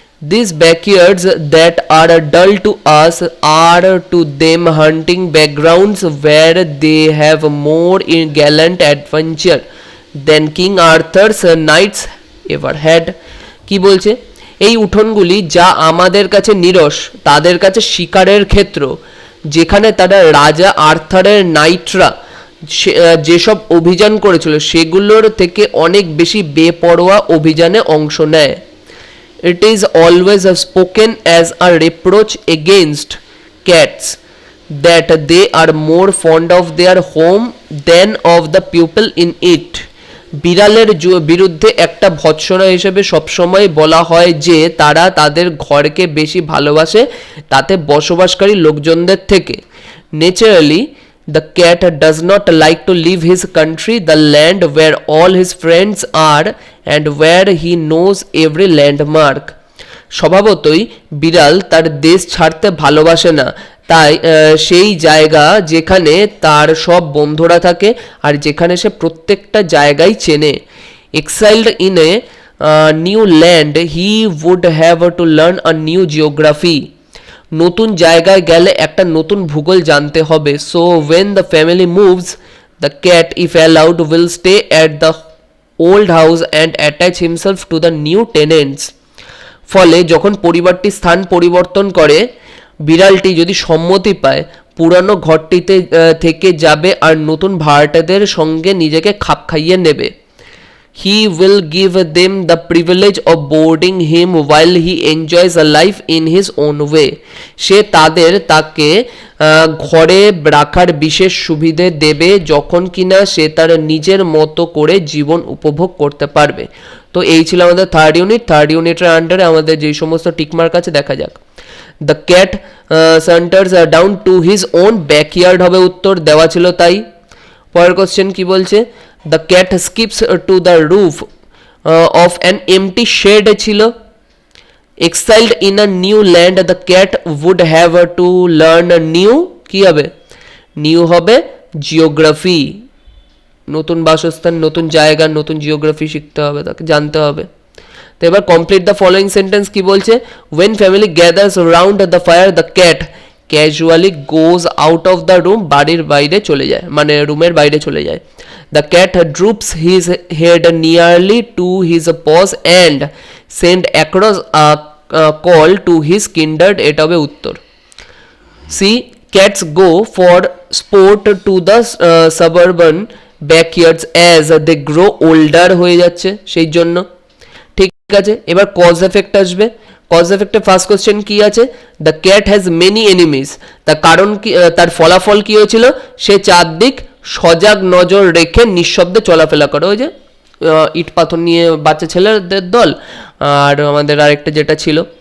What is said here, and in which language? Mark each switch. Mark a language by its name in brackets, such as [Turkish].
[English] These backyards that are dull to us are to them hunting backgrounds where they have more in gallant adventure than King Arthur's knights ever had. [Bangla] কি বলছে, এই উঠোনগুলি যা আমাদের কাছে নিরস তাদের কাছে শিকারের ক্ষেত্র, যেখানে তারা রাজা আর্থারের নাইটরা যেসব অভিযান করেছিল সেগুলোর থেকে অনেক বেশি বেপরোয়া অভিযানে অংশ নেয়। [English] It is always spoken as a reproach against cats that they are more fond of their home than of the people in it. [Bangla] বিড়ালের বিরুদ্ধে একটা ভৎসনা হিসেবে সবসময় বলা হয় যে তারা তাদের ঘরকে বেশি ভালোবাসে তাতে বসবাসকারী লোকজনদের থেকে। [English] Naturally, the cat does not like to leave his country, the land where all his friends are and where he knows every landmark. [Bangla] স্বভাবতই বিড়াল তার দেশ ছাড়তে ভালোবাসে না, তাই সেই জায়গা যেখানে তার সব বন্ধুরা থাকে আর যেখানে সে প্রত্যেকটা জায়গায় চেনে। [English] Exiled in a new land, he would have to learn a new geography. [Bangla] নতুন জায়গায় গেলে একটা নতুন ভূগোল জানতে হবে। [English] So when the family moves, the cat, if allowed, will stay at the old house and attach himself to the new tenants. [Bangla] ফলে যখন পরিবারটি স্থান পরিবর্তন করে, বিড়ালটি যদি সম্মতি পায় পুরানো ঘরটিতে থেকে যাবে আর নতুন ভাড়াটেদের সঙ্গে নিজেকে খাপ খাইয়ে নেবে। [English] He will give them the privilege of boarding him while he enjoys a life in his own way. [Bangla] সে তাকে ঘরে রাখার বিশেষ সুবিধে দেবে যখন কিনা সে তার নিজের মতো করে জীবন উপভোগ করতে পারবে। তো এই ছিল আমাদের থার্ড ইউনিটের আন্ডারে আমাদের যেই সমস্ত টিকমার্ক আছে দেখা যাক। [English] the cat saunters down to his own backyard [Bangla] হবে উত্তর, দেওয়া ছিল তাই। [English] পরের কোশ্চেন কি বলছে, the cat skips to the roof of an empty shed ছিল। Exiled in a new land, the cat would have to learn new, [Bangla] কি হবে, নিউ হবে জিওগ্রাফি, নতুন বাসস্থান, নতুন জায়গা, নতুন জিওগ্রাফি শিখতে হবে, তাকে জানতে হবে। তো এবার [English] complete the following sentence [Bangla] কি বলছে, [English] when family gathers round the fire the cat casually goes out of the room, [Bangla] বাড়ির বাইরে চলে যায়, মানে রুমের বাইরে চলে যায়। [English] The cat droops his head nearly to his paws and send across a call to his kindred. [Bangla] এটা হবে উত্তর। [English] C cats go for sport to the suburban backyards as they grow older [Bangla] হয়ে যাচ্ছে সেই জন্য। ঠিক আছে, এবার কজ এফেক্ট আসবে। কজ এফেক্টে ফার্স্ট কোশ্চেন কি আছে, [English] The cat has many enemies. [Bangla] তার কারণ কি, তার ফলাফল কি হয়েছিল, সে চারদিক সজাগ নজর রেখে নিঃশব্দে চলাফেরা করে। ওই যে ইট পাথর নিয়ে বাচ্চা ছেলেদের দল, আর আমাদের আরেকটা যেটা ছিল।